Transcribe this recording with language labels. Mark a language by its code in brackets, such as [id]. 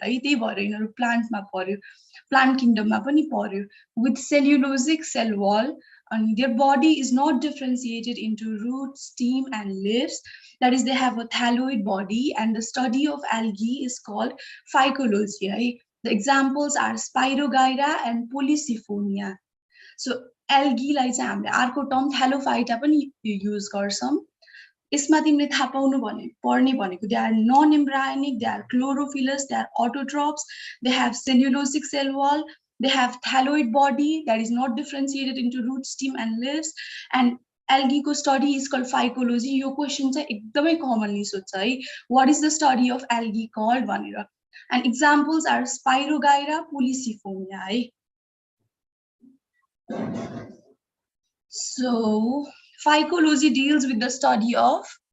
[ne] त्यही भएर यिनीहरू प्लान्टमा पर्यो, plant kingdomमा पनि पर्यो, [en] with cellulosic cell wall, and their body is not differentiated into root, stem, and leaves. That is, they have a thalloid body, and the study of algae is called phycology. The examples are Spirogyra and Polysiphonia. [ne] So algae लाई चाहिँ हामीले अर्को term थ्यालोफाइटा पनि use गर्छौं. यसमा तिमीले थाहा पाउनु पर्ने भनेको [en] they are non-embryonic, they are chlorophyllous, they are autotrophs, they have cellulosic cell wall, they have thalloid body that is not differentiated into root, stem and leaves, and algae को study is called phycology. [ne] यो question चाहिँ एकदमै commonly सोध्छ है. [en] What is the study of algae called भनेर. And examples are Spirogyra, Polysiphonia है. So phycology deals with the study of